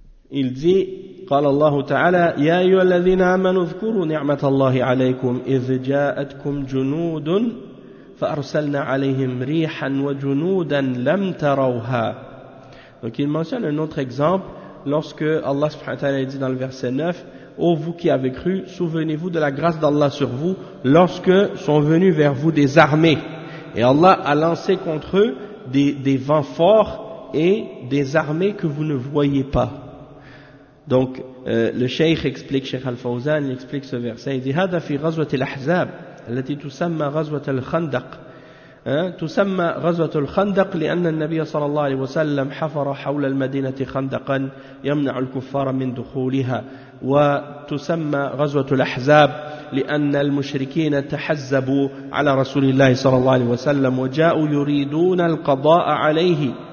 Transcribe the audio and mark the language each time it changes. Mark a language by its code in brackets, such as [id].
[fr] Il dit [ar] قال الله تعالى يا أيها الذين آمنوا اذكروا نعمة الله عليكم إذ جاءتكم جنود فأرسلنا عليهم ريحا وجنودا لم تروها. [fr] Donc il mentionne un autre exemple lorsque Allah subhanahu wa ta'ala dit dans le verset 9: ô vous qui avez cru, souvenez-vous de la grâce d'Allah sur vous lorsque sont venus vers vous des armées et Allah a lancé contre eux des vents forts et des armées que vous ne voyez pas. Donc le Cheikh explique, Cheikh Al-Fawzan, il explique ce verset, il dit [ar] هذا في غزوة الأحزاب التي تسمى غزوة الخندق. Hein, تسمى غزوة الخندق لأن النبي صلى الله عليه وسلم حفر حول المدينة خندقا يمنع الكفار من دخولها وتسمى غزوة الأحزاب لأن المشركين تحزبوا على رسول الله صلى الله عليه وسلم وجاءوا يريدون القضاء عليه